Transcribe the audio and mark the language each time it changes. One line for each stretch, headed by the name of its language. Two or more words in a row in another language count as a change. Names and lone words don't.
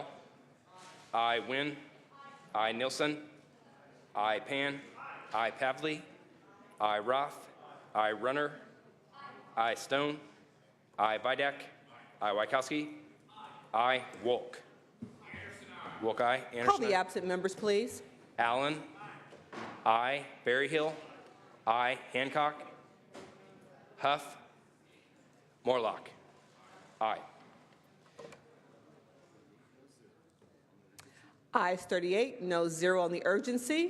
English: I. Wynn. I. Nilsson. I. Pan. I. Pavley. I. Roth. I. Runner. I. Stone. I. Vidak. I. Wykowski. I. Wolk. Wolk, aye. Call Anderson, the aye. absent members, please. Allen. I. Berryhill. I. Hancock. Huff. Morlock. Aye. Ayes 38, no 0 on the urgency.